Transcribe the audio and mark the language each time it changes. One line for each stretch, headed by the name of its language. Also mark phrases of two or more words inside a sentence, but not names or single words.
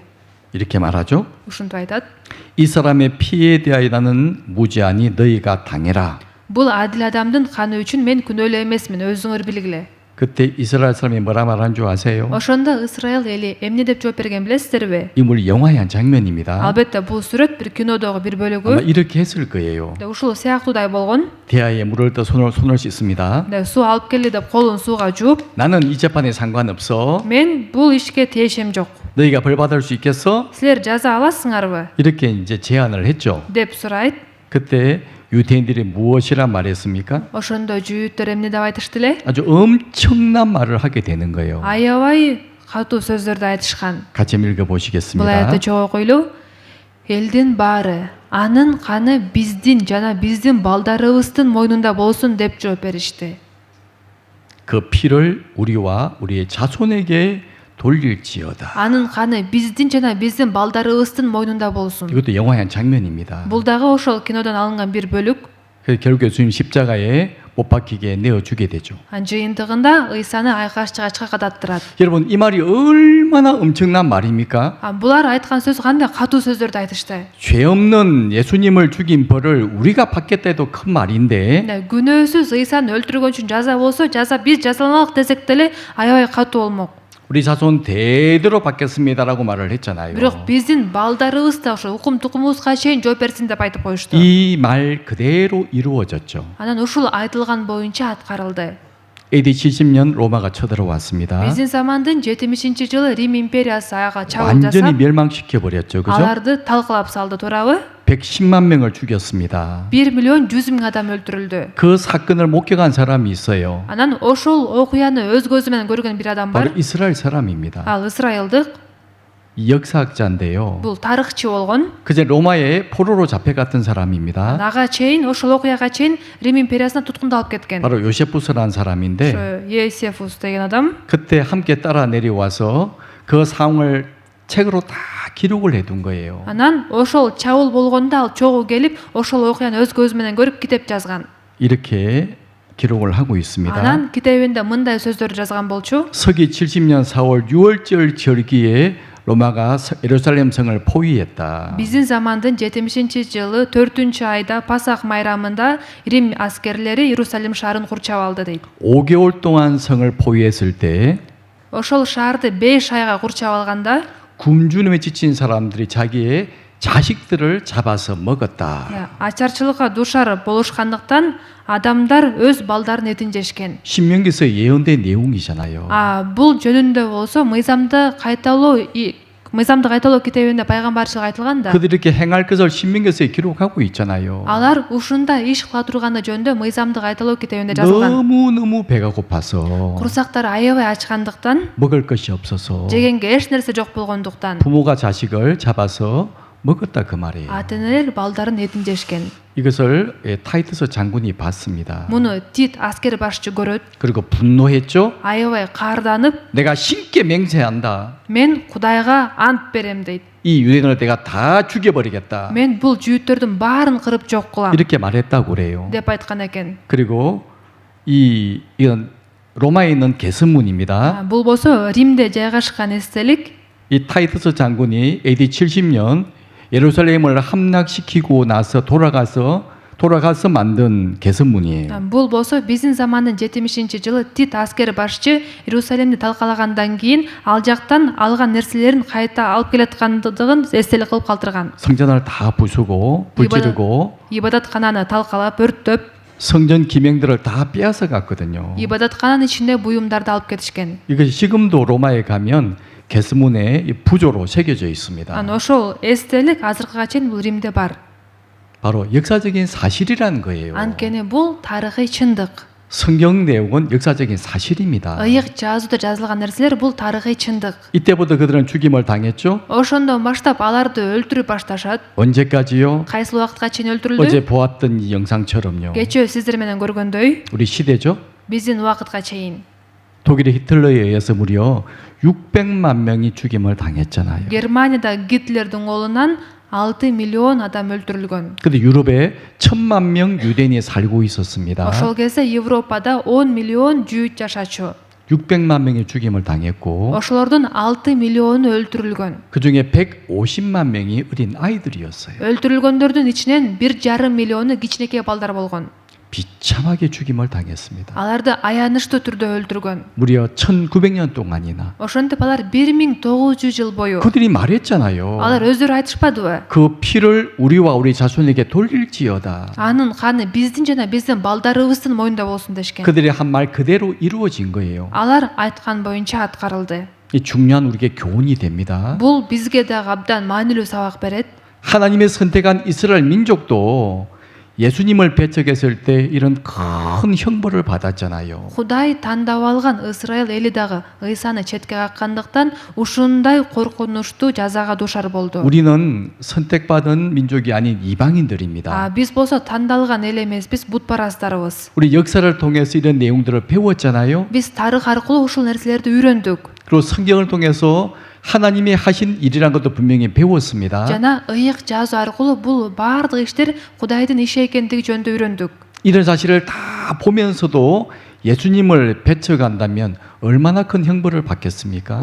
Korean: 이렇게 말하죠.
Kyrgyz: Ушинтип айтат.
Korean: 이 사람의 피에 대하여 나는 무죄하니 너희가 당해라.
Kyrgyz: Бул адил адамдын каны үчүн мен күнөөлүү эмесмин, өзүңөр билгиле.
Korean: 그때 이스라엘 사람이 뭐라 말한 줄 아세요?
Kyrgyz: Ошондо Исраил эли эмне деп жооп берген билесиздерби?
Korean: 이 물 영화의 한 장면입니다.
Kyrgyz: Албетте бул сүрөт бир кинодогу бир
Korean: 아마
Kyrgyz: бөлүгү.
Korean: 이렇게 했을 거예요.
Kyrgyz: Ушул сыяктуудай болгон.
Korean: 대야에 물을 떠 손을 씻습니다.
Kyrgyz: Суу алып келди деп колун сууга жууп,
Korean: 나는 이 재판에 상관없어.
Kyrgyz: мен бул ишке тиешем жок.
Korean: 너희가 벌 받을 수 있겠어?
Kyrgyz: Силер жаза аласыңарбы?
Korean: 이렇게 이제 제안을 했죠.
Kyrgyz: деп сурайт.
Korean: 그때 유대인들이 무엇이라 말했습니까?
Kyrgyz: Ошондо жүйүттөр эмне деп айтышты эле?
Korean: 아주 엄청난 말을 하게 되는 거예요.
Kyrgyz: Аябай катуу сөздөрдү айтышкан.
Korean: 같이
Kyrgyz: Бул
Korean: 읽어보시겠습니다.
Kyrgyz: аятты чогуу окуйлу. Элдин баары анын каны биздин жана биздин балдарыбыздын мойнунда болсун деп жооп беришти.
Korean: 그 피를 우리와 우리의 자손에게 돌릴지어다.
Kyrgyz: Анын каны биздин жана биздин балдарыбыздын мойнунда болсун.
Korean: 이것도 영화의 한 장면입니다.
Kyrgyz: Бул дагы ошол кинодон алынган бир бөлүк.
Korean: 그래서 결국 예수님 십자가에 못 박히게 내어주게 되죠.
Kyrgyz: Жыйынтыгында ыйсаны айкаш чыгачка кадаттырат.
Korean: 여러분 이 말이 얼마나 엄청난 말입니까?
Kyrgyz: Булар айткан сөз кандай катуу сөздөрдү айтышты.
Korean: 죄 없는 예수님을 죽인 벌을 우리가 받겠다 해도 큰 말인데
Kyrgyz: Күнөөсүз ыйсаны өлтүргөн үчүн жаза болсо, жаза биз жазаланалык десек деле аябай катуу болмок.
Korean: 우리 자손 대대로 받겠습니다라고 말을 했잖아요.
Kyrgyz: Бирок биздин балдарыбыз да ошо укум тукумубузга чейин жооп берсин деп айтып коюшту.
Korean: 이 말 그대로 이루어졌죠.
Kyrgyz: Анан ушул айтылган боюнча аткарылды.
Korean: AD 70년 로마가 쳐들어왔습니다.
Kyrgyz: Биздин замандын 70-жылы Рим империясы ага чабуул
Korean: 완전히
Kyrgyz: жасап,
Korean: 멸망시켜 버렸죠. 그죠?
Kyrgyz: аларды талкалап салды, туурабы?
Korean: 110만 명을 죽였습니다.
Kyrgyz: 1 миллион 100 миң адам өлтүрүлдү.
Korean: 그 사건을 목격한 사람이 있어요.
Kyrgyz: Анан ошол окуяны өз көзү менен көргөн бир адам
Korean: 바로
Kyrgyz: бар.
Korean: 이스라엘 사람입니다.
Kyrgyz: Ал ысрайылдык,
Korean: 역사학자인데요.
Kyrgyz: бул тарыхчы болгон.
Korean: 그제 로마에 포로로 잡혀갔던 사람입니다.
Kyrgyz: Ага чейин, ошол окуяга чейин Рим империясына туткундалып кеткен.
Korean: 바로 요세푸스라는 사람인데
Kyrgyz: Ошо Есефус деген адам.
Korean: 그때 함께 따라 내려와서 그 상황을 책으로 다 기록을 해둔 거예요.
Kyrgyz: Анан ошол чабуул болгондо ал чогуу келип, ошол окуяны өз көзү менен көрүп китеп жазган.
Korean: 이렇게 기록을 하고 있습니다.
Kyrgyz: Анан китебинде мындай сөздөрдү жазган болчу.
Korean: 서기 70년 4월 6월절 절기에 로마가 예루살렘 성을 포위했다.
Kyrgyz: Биздин замандын 70-жылы 4-айда Пасах майрамында Рим аскерлери Иерусалим шаарын курчап алды дейт.
Korean: 5개월 동안 성을 포위했을 때
Kyrgyz: Ошол шаарды 5 айга курчап алганда
Korean: 굶주림에 지친 사람들이 자기의 자식들을 잡아서 먹었다.
Kyrgyz: ачарчылыкка дуушар болушкандыктан адамдар өз балдарын этин жешкен.
Korean: 신명기서 예언된 내용이잖아요.
Kyrgyz: Бул жөнүндө болсо мыйзамды кайталоо китебинде пайгамбарчылык айтылган да.
Korean: 그들이 이렇게 행할 것을 신명기서에 기록하고 있잖아요.
Kyrgyz: Алар ушундай иш кыла турганы жөнүндө мыйзамды кайталоо китебинде жазылган.
Korean: 너무 배가 고파서
Kyrgyz: Курсактары аябай ачкандыктан,
Korean: 먹을 것이 없어서
Kyrgyz: жегенге эч нерсе жок болгондуктан
Korean: 부모가 자식을 잡아서 먹었다 그 말이에요.
Kyrgyz: ата энелер балдарын этин жешкен.
Korean: 이것을 타이투스 장군이 봤습니다.
Kyrgyz: Муну Тит аскер башчы көрөт.
Korean: 그리고 분노했죠.
Kyrgyz: Аябай каарданып,
Korean: 내가 신께 맹세한다.
Kyrgyz: мен Кудайга ант берем дейт.
Korean: 이 유대인을 내가 다 죽여버리겠다.
Kyrgyz: Мен бул жүйүттөрдүн баарын кырып жок кылам
Korean: 이렇게 말했다고 그래요.
Kyrgyz: деп айткан экен.
Korean: 그리고 이건 로마에 있는 개선문입니다.
Kyrgyz: Бул болсо Римде жайгашкан эстелик.
Korean: 이 타이투스 장군이 AD 70년 예루살렘을 함락시키고 나서 돌아가서 만든 개선문이에요.
Kyrgyz: Бул болсо биздин замандын 70-жылы Тит аскер башчы Иерусалимди талкалагандан кийин ал жактан алган нерселерин кайта алып келаткандыгын эстелик кылып калтырган.
Korean: 성전을 다 부수고 불지르고
Kyrgyz: ибадаткананы талкалап, өрттөп,
Korean: 성전 기명들을 다 빼앗아 갔거든요.
Kyrgyz: ибадаткананын ичинде буюмдарды алып кетишкен.
Korean: 이것이 지금도 로마에 가면 개선문에 부조로 새겨져 있습니다.
Kyrgyz: Ошол эстелик азыркыга чейин бул Римде бар.
Korean: 바로 역사적인 사실이라는 거예요.
Kyrgyz: Анткени бул тарыхый чындык.
Korean: 성경 내용은 역사적인 사실입니다.
Kyrgyz: Ыйык жазууда жазылган нерселер бул тарыхый чындык.
Korean: 이때부터 그들은 죽임을 당했죠.
Kyrgyz: Ошондон баштап аларды өлтүрүп башташат.
Korean: 언제까지요?
Kyrgyz: Кайсыл убакытка чейин өлтүрүлдү?
Korean: 어제 보았던 이 영상처럼요.
Kyrgyz: Кечээ сиздер менен көргөндөй,
Korean: 우리 시대죠.
Kyrgyz: биздин убакытка чейин.
Korean: 독일의 히틀러에 의해서 무려 600만 명이 죽임을 당했잖아요.
Kyrgyz: Германияда Гитлердин колунан 6 миллион адам өлтүрүлгөн.
Korean: 근데 유럽에 1000만 명 유대인이 살고 있었습니다.
Kyrgyz: Ошол кезде Европада 10 миллион жүйүт жашачу.
Korean: 600만 명이 죽임을 당했고
Kyrgyz: Ошолордун 6 миллиону өлтүрүлгөн.
Korean: 그중에 150만 명이 어린 아이들이었어요.
Kyrgyz: Өлтүрүлгөндөрдүн ичинен 1,5 миллиону кичинекей балдар болгон.
Korean: 비참하게 죽임을 당했습니다.
Kyrgyz: Аларды аянычтуу түрдө өлтүргөн.
Korean: 무려 1900년 동안이나.
Kyrgyz: Ошентип алар 1900 жыл бою.
Korean: 그들이 말했잖아요.
Kyrgyz: Алар өздөрү айтышпадыбы?
Korean: 그 피를 우리와 우리 자손에게 돌릴지어다.
Kyrgyz: Анын каны биздин жана биздин балдарыбыздын моюнда болсун дешкен.
Korean: 그들이 한 말 그대로 이루어진 거예요.
Kyrgyz: Алар айткан боюнча аткарылды.
Korean: 이 중요한 우리에게 교훈이 됩니다.
Kyrgyz: Бул бизге дагы абдан маанилүү сабак берет.
Korean: 하나님의 선택한 이스라엘 민족도 예수님을 배척했을 때 이런 큰 형벌을 받았잖아요.
Kyrgyz: Кудай тандап алган Исраил эли дагы Ыйсаны четке каккандыктан ушундай коркунучтуу жазага дуушар болду.
Korean: 우리는 선택받은 민족이 아닌 이방인들입니다.
Kyrgyz: Биз болсо тандалган эл эмеспиз, бутпарастарыбыз.
Korean: 우리 역사를 통해서 이런 내용들을 배웠잖아요.
Kyrgyz: Биз тарых аркылуу ушул нерселерди үйрөндүк.
Korean: 그리고 성경을 통해서 하나님이 하신 일이라는 것도 분명히 배웠습니다.
Kyrgyz: Жана ыйык жазуу аркылуу бул баардык иштер Кудайдын иши экендиги жөнүндө үйрөндүк.
Korean: 이런 사실을 다 보면서도 예수님을 배척한다면 얼마나 큰 형벌을 받겠습니까?